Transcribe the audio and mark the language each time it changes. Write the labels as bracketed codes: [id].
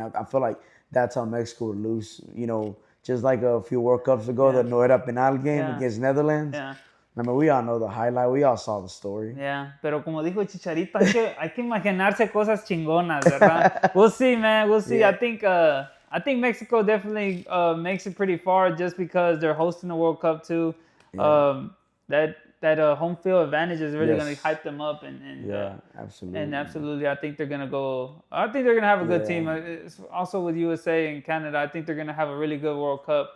[en] I feel like that's how Mexico would lose, just like a few World Cups ago, the No Era Penal game against Netherlands. Yeah. I mean, we all know the highlight. We all saw the story. Yeah, [es] pero como dijo Chicharito, hay que imaginarse cosas chingonas, ¿verdad? [en] We'll see, man. We'll see. Yeah. I think Mexico definitely makes it pretty far just because they're hosting the World Cup too. Yeah. That home field advantage is really going Yes. to hype them up, Absolutely. and absolutely, I think they're gonna go. I think they're gonna have a good team. It's also with USA and Canada, I think they're gonna have a really good World Cup.